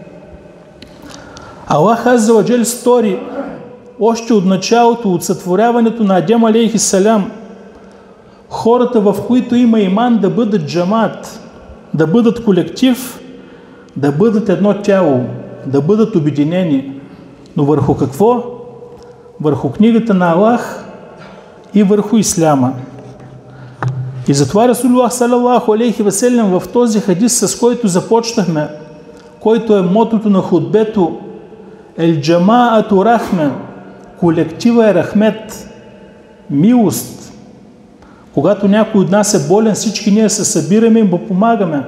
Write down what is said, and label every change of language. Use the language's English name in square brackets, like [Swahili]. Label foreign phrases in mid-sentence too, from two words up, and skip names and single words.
[Bulgarian] Аллах [Arabic] عز وجل [Bulgarian] стори още от началото, от сътворяването на Адем [Arabic] عليه السلام, [Bulgarian] хората, в които има иман, да бъдат джамат, да бъдат колектив, да бъдат едно тяло, да бъдат обединени. Но върху какво? Върху книгата на Аллах и върху Исляма. И затова [Arabic] رسول الله صلى الله عليه وسلم [Bulgarian] в този хадис, с който започнахме, който е мотото на хутбето, [Arabic] الجماعة رحمة, [Bulgarian] колектива е рахмет, милост. Когато някой от нас е болен, всички ние се събираме и му помагаме.